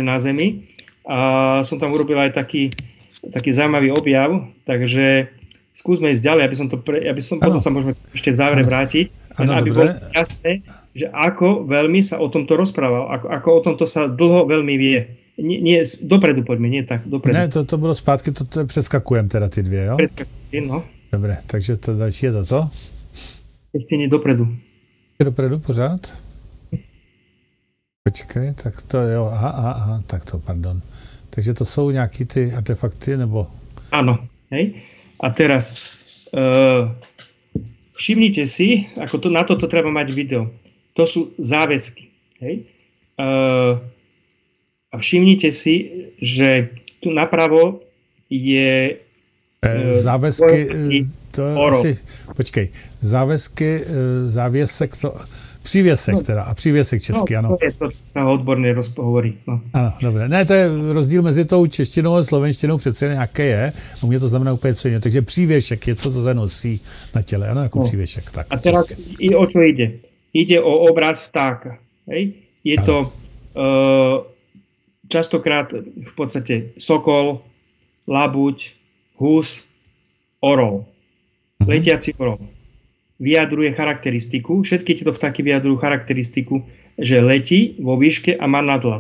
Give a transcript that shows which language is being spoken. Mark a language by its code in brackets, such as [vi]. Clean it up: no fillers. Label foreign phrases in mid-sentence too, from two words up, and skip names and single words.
[sk] A som tam urobil aj taký taký zaujímavý objav, takže skúsme ísť ďalej, potom sa môžeme ešte v závere vrátiť, aby bolo jasné, že ako veľmi sa o tomto rozprával, ako o tomto sa dlho veľmi vie. Nie, dopredu poďme, nie tak, dopredu. [cs] Ne, to bylo zpátky, to přeskakujem teda ty dvě, jo? [sk] Preskakujem, no. [cs] Dobre, takže to další je toto? [sk] Ešte nie dopredu. [cs] Dopredu pořád? Počkej, tak to jo, aha, tak to, pardon. Takže to jsou nějaký ty artefakty, nebo? [sk] Áno, hej. A teraz všimnite si, ako na toto treba mať video. To sú záväzky, hej. A všimnite si, že tu napravo je záväzky, to asi, počkej, záväzky, [cs] závěsek, to, přívěsek teda, a přívěsek česky, ano. [sk] To je to, čo sa odborne hovorí. [cs] No. Ano, dobré. Ne, to je rozdíl mezi tou češtinou a slovenštinou, přece nějaké je, a u mě to znamená úplně co jiné. Takže přívěšek je, co to se nosí na těle, ano, jako přívěšek. [sk] Tak, a teraz o čo ide? Ide o obraz vtáka. Hej? Je to častokrát v podstate sokol, labuť, hus, orol. Letiaci orol. Vyjadruje charakteristiku, všetky tieto vtáky vyjadrujú charakteristiku, že letí vo výške a má nadhľad.